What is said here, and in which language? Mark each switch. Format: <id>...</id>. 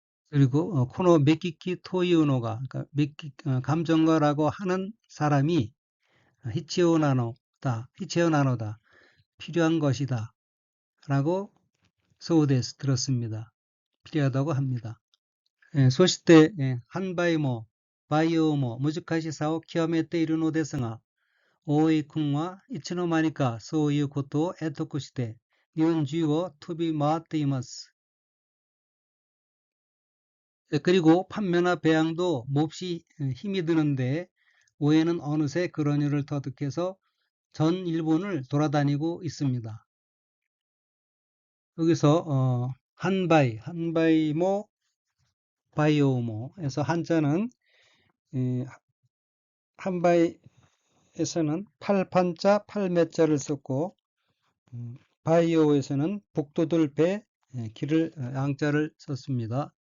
<ko>그리고</ko> <ja>코노 메키키 토이우노가</ja> <ko>그러니까 감정가라고 하는 사람이</ko> <ja>히치오나노다</ja> <ko>필요한 것이다 라고</ko> <ja>소우데스</ja> <ko>들었습니다. 필요하다고 합니다.</ko> <ja>そして販売も培養も難しさを極めているのですが、大井君はいつの間にかそういうことを得得して日本中を飛び回っています。</ja> <ko>그리고 판매나 배양도 몹시 힘이 드는데 오해는 어느새 그런 일을 터득해서 전 일본을 돌아다니고 있습니다. 여기서 한바이모 바이오모에서 한자는 한바이에서는 팔판자 팔매자를 썼고 바이오에서는 복도들 배 길을 양자를 썼습니다.</ko>